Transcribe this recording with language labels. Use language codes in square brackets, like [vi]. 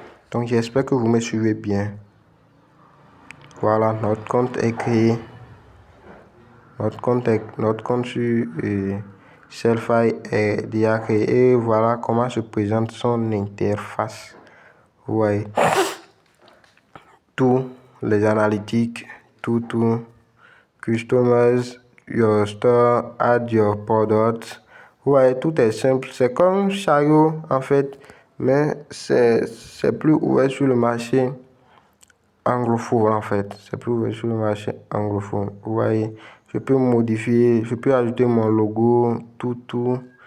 [fr] Donc, j'espère que vous me suivez bien. Voilà, notre compte est créé. Notre compte sur Selfie est déjà créé. Et voilà comment se présente son interface. Vous voyez, tous les analytiques, tout. [en] Customize your store, add your products. [fr] Vous voyez, tout est simple. C'est comme Chariot en fait, mais c'est plus ouvert sur le marché anglophone en fait. C'est plus ouvert sur le marché anglophone. Vous voyez, je peux modifier, je peux ajouter mon logo, tout.